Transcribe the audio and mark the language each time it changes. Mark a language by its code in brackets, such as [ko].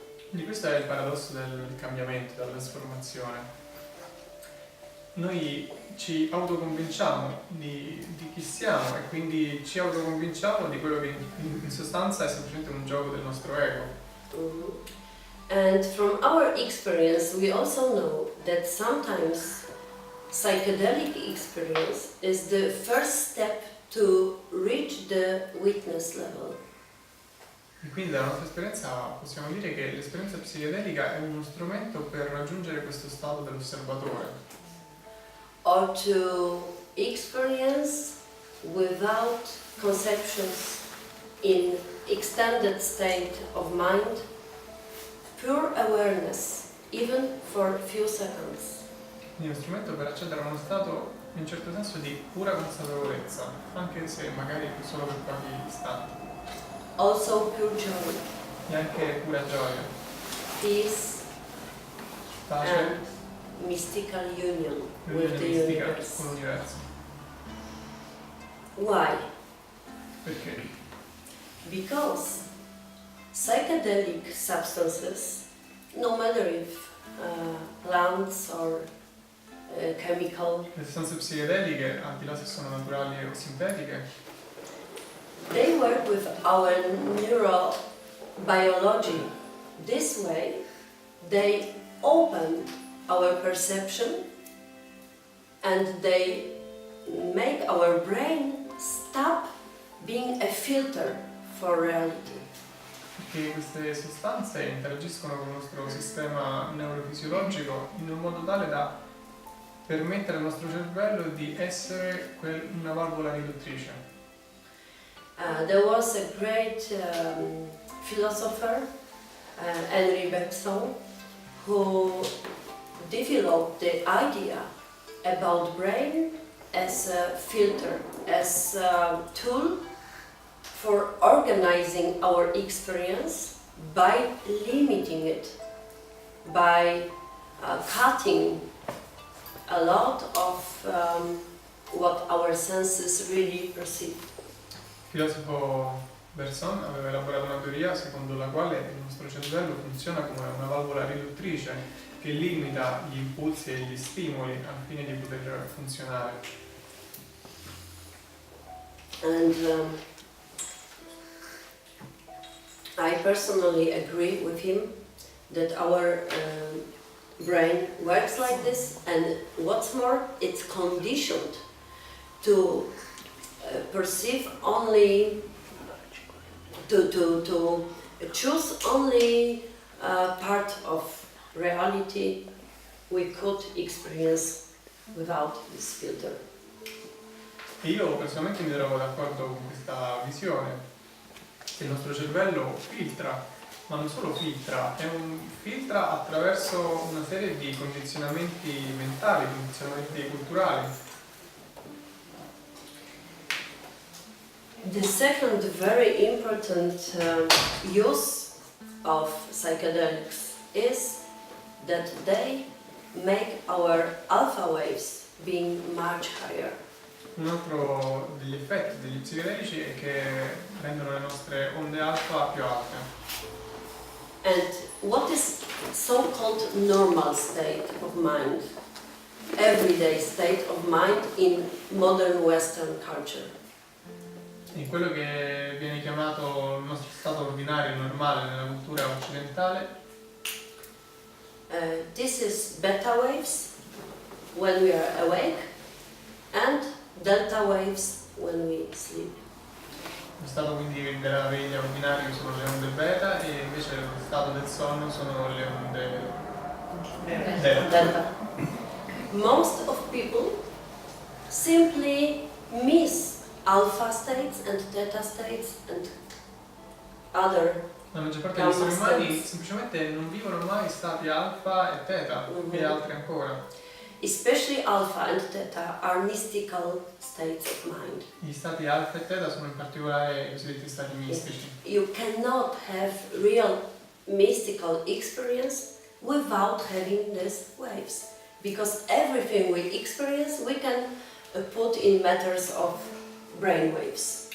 [it] Quindi questo è il paradosso del cambiamento, della trasformazione. Noi ci autoconvinciamo di chi siamo e quindi ci autoconvinciamo di quello che in sostanza è semplicemente un gioco del nostro ego. [en] And from our experience we also know that sometimes psychedelic experience is the first step to reach the witness level. [it] E quindi dalla nostra esperienza possiamo dire che l'esperienza psichedelica è uno strumento per raggiungere questo stato dell'osservatore. [en] Or to experience without conceptions in extended state of mind, pure awareness, even for a few seconds. [it] Quindi è uno strumento per accedere a uno stato in un certo senso di pura consapevolezza, anche se magari solo per pochi istanti, [en] Also pure joy, [it] e anche pura gioia, [en] peace, [it] pace, [en] and mystical union with [it] unione [en] the [it] mistica [en] universe. [it] con l'universo. [en] Why? [it] Perché? [en] Because psychedelic substances, no matter if plants or chemical, [it] Le sostanze psichedeliche, al di là se sono naturali o sintetiche, [en] they work with our neurobiology. This way, they open our perception and they make our brain stop being a filter for reality. [it] perché queste sostanze interagiscono con il nostro sistema neurofisiologico in un modo tale da permettere al nostro cervello di essere una valvola riduttrice. [en] There was a great philosopher, Henry Bergson, who developed the idea about brain as a filter, as a tool for organizing our experience by limiting it, by cutting a lot of what our senses really perceive. [it] Il filosofo Bergson aveva elaborato una teoria secondo la quale il nostro cervello funziona come una valvola riduttrice che limita gli impulsi e gli stimoli al fine di poter funzionare. [en] And I personally agree with him that our brain works like this, and what's more, it's conditioned to perceive only, to choose only part of reality we could experience without this filter. [it] E io personalmente mi trovo d'accordo con questa visione, che il nostro cervello filtra, ma non solo filtra, filtra attraverso una serie di condizionamenti mentali, condizionamenti culturali. [en] The second very important use of psychedelics is that they make our alpha waves being much higher. [it] Un altro degli effetti degli psichedelici è che rendono le nostre onde alfa più alte. [en] And what is so-called normal state of mind, everyday state of mind in modern Western culture? [it] In quello che viene chiamato il nostro stato ordinario normale nella cultura occidentale, [en] This is beta waves when we are awake and delta waves when we sleep. [it] lo stato quindi della veglia ordinario sono le onde beta e invece lo stato del sonno sono le onde delta. [en] Most of people simply miss alpha states and theta states and other. [it] La maggior parte degli esseri umani semplicemente non vivono mai stati alfa e theta e altri ancora. [en] Especially alpha and theta are mystical states of mind. [it] Gli stati alfa e theta sono in particolare i cosiddetti stati mistici. [en] You cannot have real mystical experience without having these waves, because everything we experience we can put in matters of brain waves.